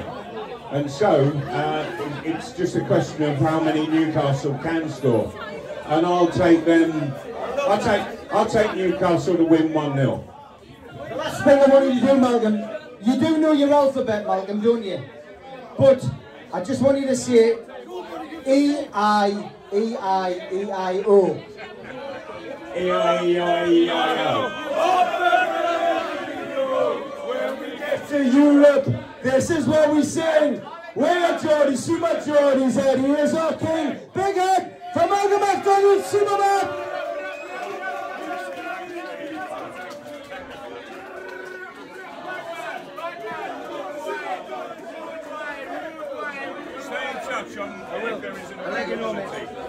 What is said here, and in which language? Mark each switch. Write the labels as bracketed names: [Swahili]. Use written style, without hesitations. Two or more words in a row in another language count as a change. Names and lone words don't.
[English] And so, it's just a question of how many Newcastle can score. And I'll take them, I'll take Newcastle to win 1-0. The last thing I want you to do, Malcolm, you do know your alphabet, Malcolm, don't you? But I just want you to say E-I-E-I-E-I-O. E-I-E-I-E-I-O. When we get to Europe, this is what we sing. We're Geordie, Super Geordie's head. He is our king. Big head from Malcolm McDonald, Supermac. Stay in touch on if there is an opportunity.